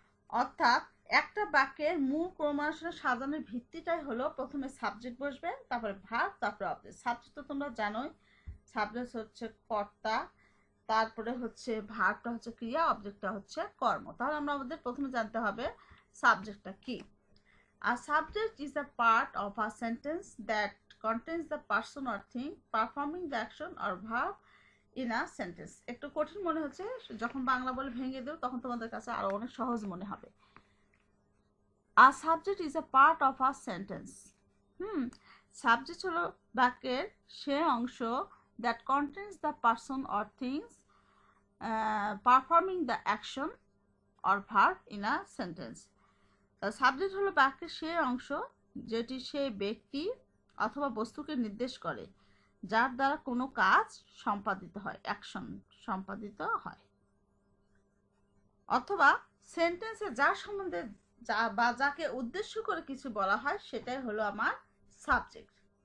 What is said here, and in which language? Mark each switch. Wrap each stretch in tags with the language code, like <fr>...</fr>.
<bn>অর্থাৎ একটা বাক্যের মূল ক্রমানুসারে সাজানোর ভিত্তিটাই হলো প্রথমে সাবজেক্ট বসবে, তারপরে ভার্ব, তারপরে অবজেক্ট। সাবজেক্ট তো তোমরা জানোই, সাবজেক্ট হচ্ছে কর্তা, তারপরে হচ্ছে ভার্বটা হচ্ছে ক্রিয়া, অবজেক্টটা হচ্ছে কর্ম। তাহলে আমাদের প্রথমে জানতে হবে সাবজেক্টটা কি।</bn> <en>A subject is a part of a sentence that contains the person or thing performing the action or verb in a sentence.</en> <bn>একটু কঠিন মনে হচ্ছে, যখন বাংলা বলে ভেঙে দেব তখন তোমাদের কাছে আরো অনেক সহজ মনে হবে।</bn> <en>A subject is a part of a sentence.</en> <bn>Subject হলো বাক্যের সে অংশ</bn> <en>that contains the person or things performing the action or verb in a sentence.</en> <bn>Subject হলো বাক্যের সেই অংশ যেটি সেই ব্যক্তি অথবা বস্তুকে নির্দেশ করে যার দ্বারা কোনো কাজ সম্পাদিত হয়, অ্যাকশন সম্পাদিত হয়, অথবা সেন্টেন্সে যার সম্বন্ধে বা যাকে উদ্দেশ্য করে কিছু বলা হয় সেটাই হলো আমার সাবজেক্ট।</bn>